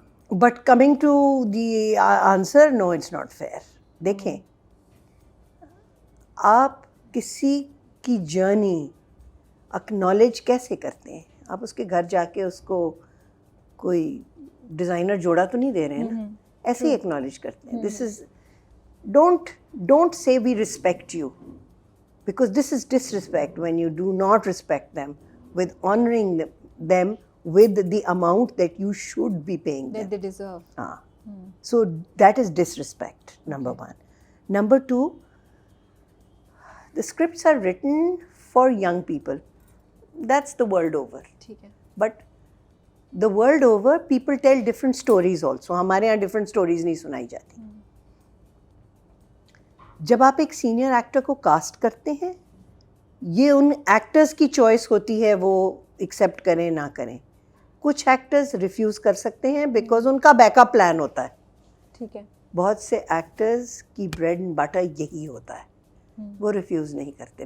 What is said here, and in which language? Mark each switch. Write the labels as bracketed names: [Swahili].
[English] But coming to the answer, no it's not fair. [Urdu] دیکھیں, آپ کسی کی جرنی اکنالج کیسے کرتے ہیں؟ آپ اس کے گھر جا کے اس کو کوئی ڈیزائنر جوڑا تو نہیں دے رہے ہیں نا, ایسے ہی اکنالج کرتے ہیں. [English] This is don't say we respect you, because this is disrespect when you do not respect them with honoring them with the amount that you should be paying them. That they deserve. So that is disrespect, number one. Number two, the scripts are written for young people. That's the world over. But the world over, people tell different stories also. [Urdu] ہمارے یہاں different stories نہیں سنائی جاتی. جب آپ ایک senior actor کو cost کرتے ہیں, یہ ان ایکٹرز کی چوائس ہوتی ہے وہ ایکسیپٹ کریں نہ کریں. کچھ ایکٹرز ریفیوز کر سکتے ہیں بیکاز ان کا بیک اپ پلان ہوتا ہے. ٹھیک ہے. بہت سے ایکٹرز کی بریڈ اینڈ بٹر یہی ہوتا ہے, وہ ریفیوز نہیں کرتے.